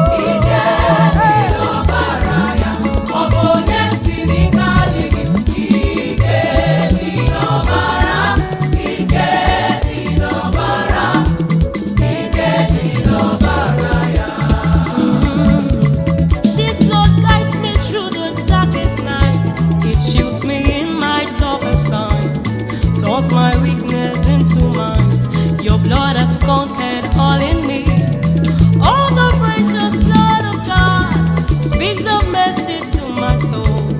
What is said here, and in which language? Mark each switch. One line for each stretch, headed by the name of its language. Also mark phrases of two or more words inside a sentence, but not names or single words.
Igbo: Ike dị n'ọbara ya. Ọ bụ onye si n'ike adịghị. Ike dị n'ọbara. Ike dị n'ọbara. Ike dị n'ọbara ya.
English: This blood guides me through the darkest night. It shields me in my toughest times. Turns my weakness into might. Your blood has conquered all in me. Oh, the precious blood of God speaks of mercy to my soul.